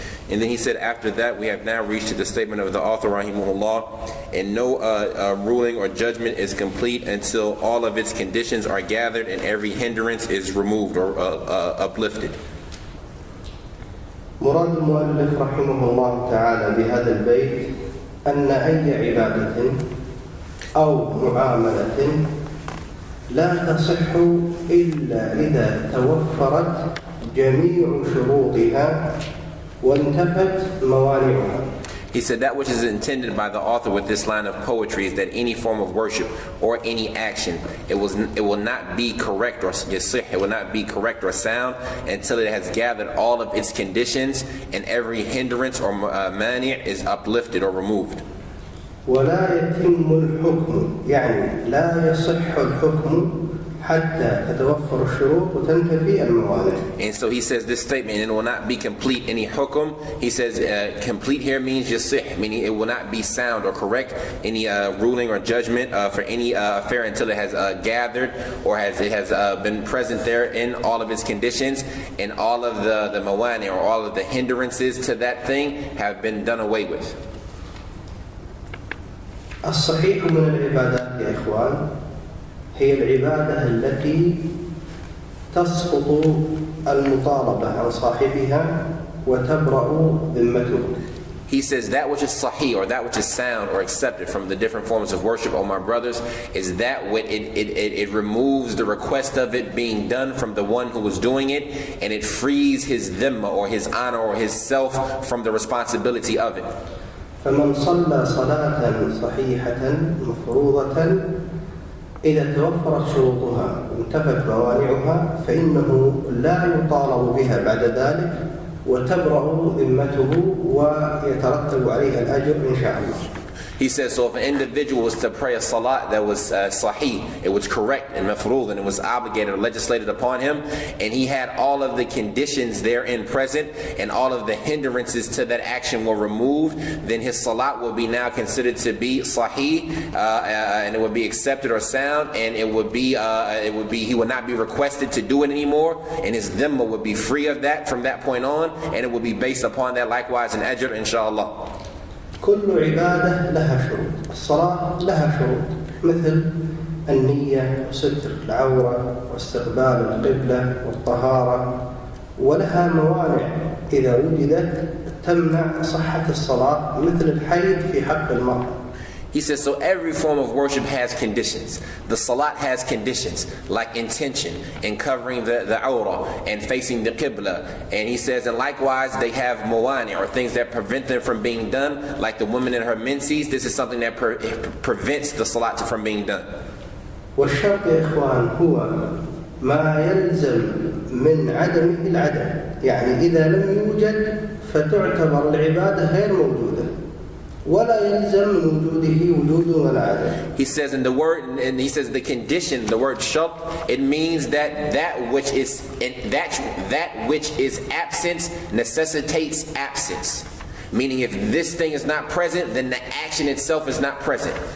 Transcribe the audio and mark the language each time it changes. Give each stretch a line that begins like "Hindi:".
English: And then he said, after that, we have now reached to the statement of the author rahimahullah, and no ruling or judgment is complete until all of its conditions are gathered and every hindrance is removed or uplifted.
Arabic: مراد المؤلف رحمه الله تعالى بهذا البيت أن أي عبادة أو معاملة لا تصح إلا إذا توفرت جميع شروطها وانتفت موانعها.
English: He said that which is intended by the author with this line of poetry is that any form of worship or any action, it will not be correct or yasih, it will not be correct or sound until it has gathered all of its conditions and every hindrance or mani' is uplifted or removed.
Arabic: ولا يتم الحكم يعني لا يصح الحكم حتى تتوفر الشروط وتنتفي الموانع.
English: And so he says this statement, and it will not be complete any hukum. He says complete here means yasih, meaning it will not be sound or correct any ruling or judgment for any affair until it has gathered or it has been present there in all of its conditions, and all of the mawani or all of the hindrances to that thing have been done away with.
Arabic: الصحيح من العبادات يا إخوان هي العبادة التي تسقط المطالبة عن صاحبها وتبرأ ذمته.
English: He says that which is sahih, or that which is sound or accepted from the different forms of worship, oh my brothers, is that what it removes the request of it being done from the one who was doing it, and it frees his dhimma or his honor or his self from the responsibility of it.
Arabic: فمن صلى صلاة صحيحة مفروضة إذا توفرت شروطها وانتفت موانعها فإنه لا يطالب بها بعد ذلك وتبرأ ذمته ويترتب عليها الأجر إن شاء الله.
English: He says, so if an individual was to pray a salat that was sahih, it was correct and mafrood, and it was obligated or legislated upon him, and he had all of the conditions therein present, and all of the hindrances to that action were removed, then his salat will be now considered to be sahih, and it would be accepted or sound, and it would be he would not be requested to do it anymore, and his dhimma would be free of that from that point on, and it would be based upon that likewise an ajr, inshallah.
Arabic: كل عبادة لها شروط. الصلاة لها شروط مثل النية وستر العورة واستقبال القبلة والطهارة، ولها موانع إذا وجدت تمنع صحة الصلاة مثل الحيض في حق المرأة.
English: He says, so every form of worship has conditions. The salat has conditions, like intention and covering the awrah and facing the qibla. And he says, and likewise they have mawani, or things that prevent them from being done, like the woman in her menses. This is something that prevents the salat from being done.
Arabic: والشرط يا إخوان هو ما يلزم من عدمه العدم، يعني إذا لم يوجد فتعتبر العبادة غير موجودة. ولا يلزم من وجوده وجود ولا عدم.
English: He says in the word, and he says the condition, the word shart, it means that which is absence necessitates absence. Meaning if this thing is not present, then the action itself is not present.